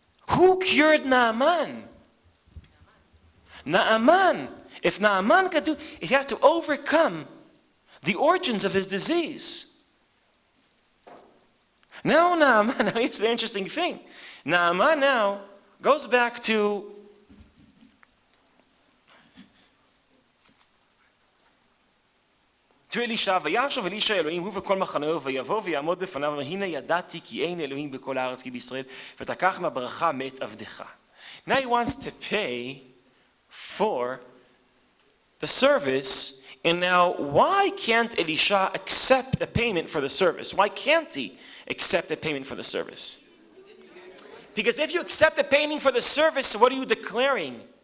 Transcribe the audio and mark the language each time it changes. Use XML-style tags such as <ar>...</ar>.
<en>Who cured Naaman? Naaman. If Naaman could do, he has to overcome the origins of his disease. Now Naaman, now here's the interesting thing. Naaman now goes back to</en> <he>אלישע, וישוב אלישע אלוהים הוא וכל מחנהו ויבוא ויעמוד לפניו והנה ידעתי כי אין אלוהים בכל הארץ כי בישראל ותקח מהברכה מאת עבדך.</he> <en>Now he wants to pay for the service, and now why can't Elisha accept a payment for the service? Why can't he accept a payment for the service? Because if you accept a payment for the service, what are you declaring?</en>